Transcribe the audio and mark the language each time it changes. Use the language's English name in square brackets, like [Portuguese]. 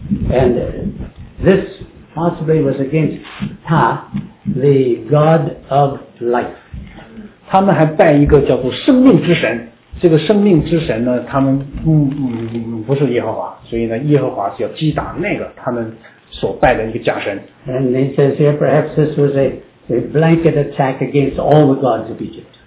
[English] And this possibly was against Ta, the god of life. [Chinese] 他们还拜一个叫做生命之神。这个生命之神呢，他们不是耶和华，所以呢，耶和华是要击打那个他们所拜的一个假神。 [English] And he says here, perhaps this was a blanket attack against all the gods of Egypt.